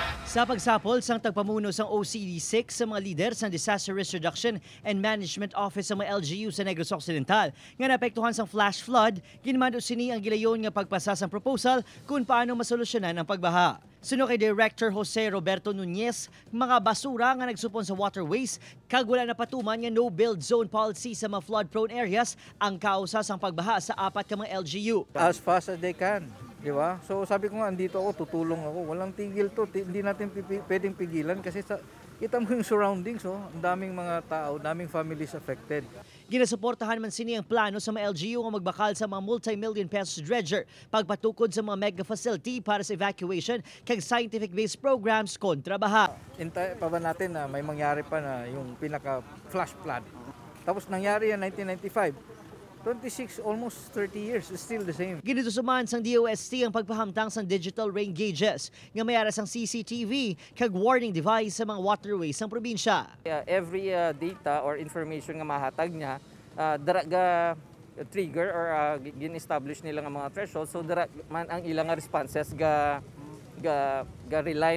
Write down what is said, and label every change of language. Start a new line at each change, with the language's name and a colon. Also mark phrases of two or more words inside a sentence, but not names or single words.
Hiligaynon: Sa pagsapol sang tagpamuno sang OCD6 sa mga lider sa Disaster Risk Reduction and Management Office sa mga LGU sa Negros Occidental nga naapektuhan sang
English: flash flood,
Hiligaynon: ginmando sini ang gilayon nga pagpasa sang proposal kung paano masolusyonan ang pagbaha. Suno kay Director Jose Roberto Nunez, mga basura nga nagsupon sa waterways kag wala na patuman nga
English: no-build zone policy
Hiligaynon: sa mga
English: flood-prone areas
Hiligaynon: ang kausa sang pagbaha sa 4 ka mga LGU.
English: As fast as they can.
Filipino: Diba? So sabi ko nga, andito ako, tutulong ako. Walang tigil to. Hindi natin pwedeng pigilan kasi kita mo yung surroundings. Oh. Ang daming mga tao, daming
English: families affected.
Hiligaynon: Ginasuportahan man sini ang plano sa mga LGU nga magbakal sa mga
English: multi-million pesos dredger
Hiligaynon: pagpatukod sa mga
English: mega facility
Hiligaynon: para sa evacuation kag
English: scientific-based programs
Hiligaynon: kontra baha.
Filipino: Hintay pa ba natin na may mangyari pa na yung pinaka-flash flood. Tapos nangyari yan 1995.
English: 26, almost 30 years, still the same.
Hiligaynon: Ginutusuman sang DOST ang pagpahamtang sang
English: digital rain gauges
Hiligaynon: nga mayara sang CCTV kag
English: warning device
Hiligaynon: sa mga waterways sang probinsya.
English: Every data or information
Hiligaynon: nga mahatag niya, dara trigger or gin-establish nila nga mga threshold, so dara man ang ilang responses ga rely.